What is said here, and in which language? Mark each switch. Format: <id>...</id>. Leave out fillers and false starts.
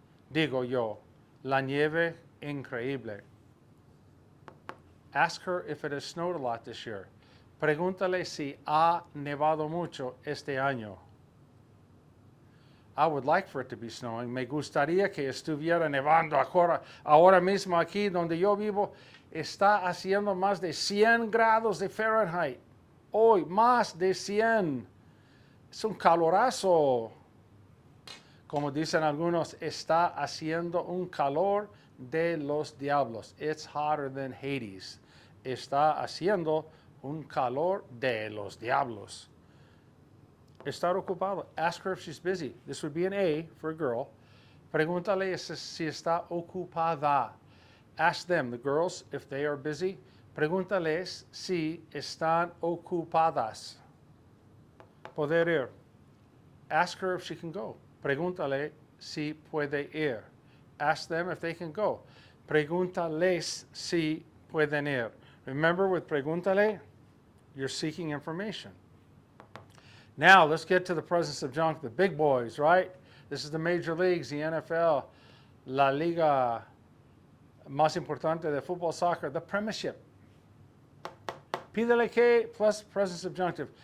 <es>Digo yo, la nieve increíble.</es> <en>Ask her if it has snowed a lot this year.</en> <es>Pregúntale si ha nevado mucho este año.</es> <en>I would like for it to be snowing.</en> <es>Me gustaría que estuviera nevando ahora mismo aquí donde yo vivo. Está haciendo más de 100 grados de Fahrenheit. Hoy, más de 100. Es un calorazo. Como dicen algunos, está haciendo un calor de los diablos.</es> <en>It's hotter than Hades.</en> <es>Está haciendo un calor de los diablos. Estar ocupado.</es> <en>Ask her if she's busy. This would be an A for a girl.</en> <es>Pregúntale si está ocupada.</es> <en>Ask them, the girls, if they are busy.</en> <es>Pregúntales si están ocupadas.</es> <en>Poder ir. Ask her if she can go.</en> <es>Pregúntale si puede ir.</es> <en>Ask them if they can go.</en> <es>Pregúntales si pueden ir.</es> <en>Remember, with pregúntale, you're seeking information. Now, let's get to the present subjunctive, the big boys, right? This is the major leagues, the NFL,</en> <es>La Liga más importante de fútbol,</es> <en>soccer, the premiership.</en> <es>Pídele que</es> <en>plus present subjunctive.</en>